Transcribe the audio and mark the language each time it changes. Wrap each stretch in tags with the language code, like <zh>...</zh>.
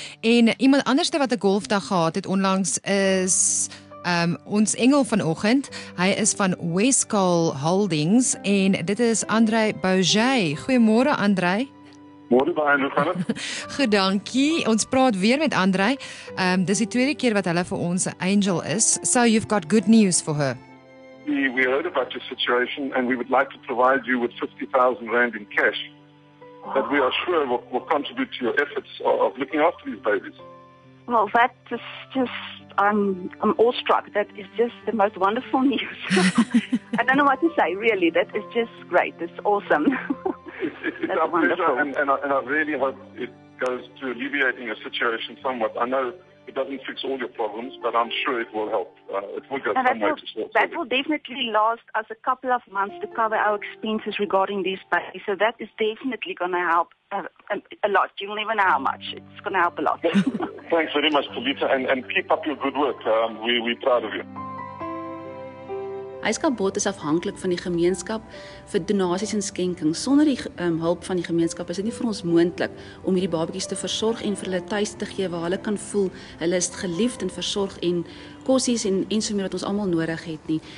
<af>En iemand anderste wat 'n golfdag gehad het onlangs is ons engel vanoggend. Hy is van Westcall Holdings en dit is Andrei Bouget. Goeiemôre Andrei. Môre baie, hoe gaan dit? Goed, dankie. Ons praat weer met Andrei. Dis die tweede keer wat hulle vir ons 'n angel is.</af> <en>So you've got good news for her. We heard about your situation and we would like to provide you with 50,000 rand in cash that we are sure will contribute to your efforts of looking after these babies. Well, that is just, I'm awestruck. That is just the most wonderful news. I don't know what to say, really. That is just great. It's awesome. It's our pleasure, and I really hope it goes to alleviating your situation somewhat. I know it doesn't fix all your problems, but I'm sure it will help. It will go some way to solve. That will definitely last us a couple of months to cover our expenses regarding these babies. So that is definitely going to help a lot. You don't even know how much. It's going to help a lot. Thanks very much, Talita, and keep up your good work. We're proud of you.</en> <af>Huiskabot is afhanklik van die gemeenskap vir donasies en skenkings. Sonder die hulp van die gemeenskap is dit nie vir ons moontlik om hierdie babatjies te versorg en vir hulle tuis te gee waar hulle kan voel hulle is geliefd en versorg en kossies en so meer wat ons almal nodig het nie.</af>